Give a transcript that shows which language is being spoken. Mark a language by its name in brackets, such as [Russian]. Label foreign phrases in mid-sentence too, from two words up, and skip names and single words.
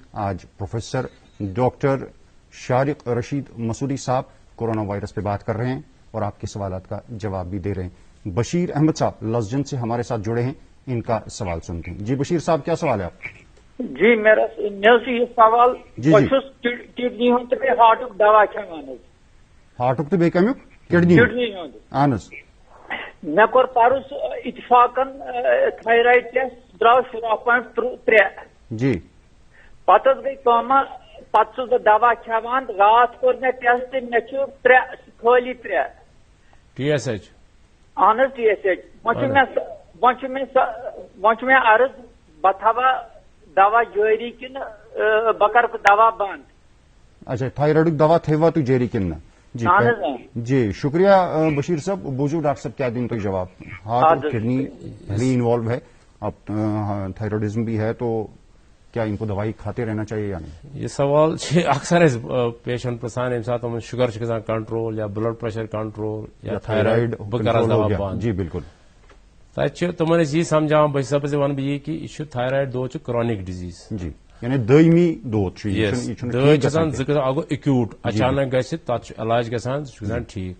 [Urdu] آج پروفیسر ڈاکٹر شارق رشید مسعودی صاحب کورونا وائرس پہ بات کر رہے ہیں اور آپ کے سوالات کا جواب بھی دے رہے ہیں. بشیر احمد صاحب لسجن سے ہمارے ساتھ جڑے ہیں. ان کا سوال سنتے ہیں. جی بشیر صاحب کیا سوال ہے آپ کا؟ [Kashmiri] جی [Urdu] میرا یہ سوال [Kashmiri] کڈنی ہند ہارٹ دوا کھان ہارٹ تو بیٚیہِ کمیُک کڈنی ہند اہن حظ مےٚ کوٚر پرُس اتفاقن تھایرایڈ ٹیسٹ درٛاو 0.3 جی پتہٕ حظ گٔے کٲما پتہٕ چھُس بہٕ دوا کھٮ۪وان راتھ کوٚر مےٚ ٹیسٹ مےٚ چھُ 3 خٲلی 3 ٹی ایس ایچ اہن حظ ٹی ایس ایچ وۄنۍ چھُ مےٚ عرض بہٕ تھاوا دوا جٲری کِنہٕ بہٕ کرٕ دوا بند. اچھا تھایرایڈُک دوا تھٲیوا تُہۍ جٲری کِنہٕ نہ؟ جی شکریہ بشیر صاحب. [Urdu] بوجھو ڈاکٹر صاحب کیا دیں تو جواب. ہارٹ اور کڈنی پہلے انوالو ہے اب تھائرائڈزم بھی ہے تو کیا ان کو دوائی کھاتے رہنا چاہیے یا نہیں؟ [Kashmiri] یہ سوال اکثر پیشنٹ پرسان ییٚمہِ ساتہٕ تِمن شُگر چھُ گژھان کنٹرول یا بلڈ پریشر کنٹرول یا تھایرایڈ بہٕ کرٕ دوا بند. جی بالکل. تتہِ چھِ تِمن أسۍ یی سمجھاوان بہٕ حِسابس ونہٕ بہٕ یی کہِ یہِ چھُ تھایرایڈ دود چھُ کرونِک ڈِزیٖز. جی یعنی دٲیمی دود چھُ دٲدۍ چھِ آسان زٕ قٕسم اکھ گوٚو ایکیوٗٹ اچانک گژھِ تتھ چھُ علاج گژھان سُہ چھُ گژھان ٹھیٖک.